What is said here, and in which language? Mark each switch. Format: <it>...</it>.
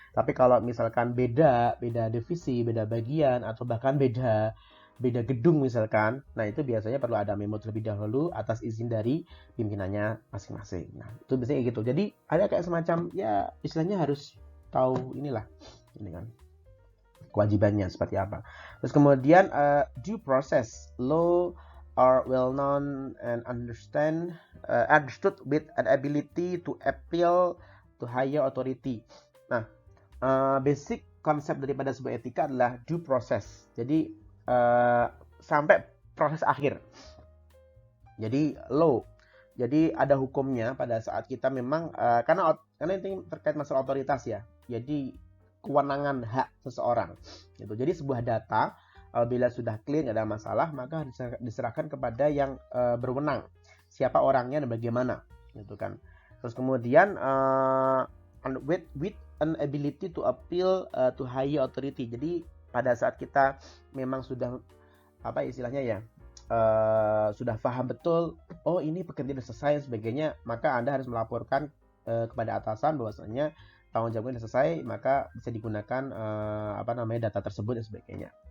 <id>Tapi kalau misalkan beda divisi, beda bagian, atau bahkan beda beda gedung misalkan, nah itu biasanya perlu ada memo terlebih dahulu atas izin dari pimpinannya masing-masing. Nah itu biasanya gitu. Jadi ada kayak semacam ya istilahnya harus tahu inilah ini kan kewajibannya seperti apa. Terus kemudian</id> <en>due process, law are well known and understood with an ability to appeal to higher authority.</en> <id>Nah, basic konsep daripada sebuah etika adalah due process. Jadi sampai proses akhir. Jadi law. Jadi ada hukumnya pada saat kita memang karena ini terkait masalah otoritas ya. Jadi kewenangan hak seseorang. Gitu. Jadi sebuah data bila sudah clear nggak ada masalah, maka diserahkan kepada yang berwenang. Siapa orangnya dan bagaimana, gitu kan. Terus kemudian</id> <en>with an ability to appeal to higher authority.</en> <id>Jadi pada saat kita memang sudah apa istilahnya ya sudah paham betul, oh ini pekerjaan sudah selesai dan sebagainya, maka Anda harus melaporkan kepada atasan bahwasanya tanggung jawabnya sudah selesai, maka bisa digunakan data tersebut dan sebagainya.</id>